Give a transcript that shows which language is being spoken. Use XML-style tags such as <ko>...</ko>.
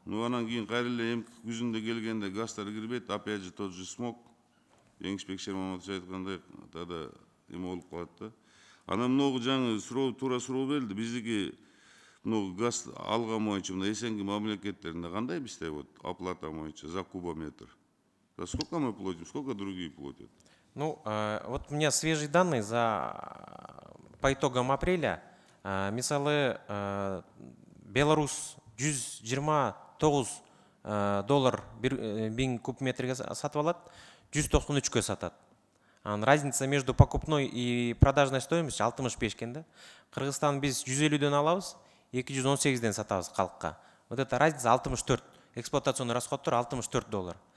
<ky>Ну анан кийин кайра эле эмки күзүндө келгенде газдар кирбейт,</ky> <ru>опять же тот же смог.</ru> <ky>Инспектор Маматович айткандай, тогда эме болуп калат да. Анан могу жаңы туура суроо берилди. Биздики газ алган боюнча мына эсенки мамлекеттеринде кандай бизде вот оплата боюнча</ky> <ru>за кубометр? За сколько мы платим, сколько другие платят? Ну, вот у меня свежие данные по итогам апреля.</ru> <ky>Мисалы, Беларусь $129 1000 куб метрге сатып алат, 193-кө сатат.</ky> <ru>Разница между покупной и продажной стоимостью 65</ru> <ky>экен да. Кыргызстан биз 150дөн алабыз, 218ден сатабыз халыкка.</ky> <ru>Вот эта разница 64.</ru> <ky>Эксплуатационный расходтор $64.</ky>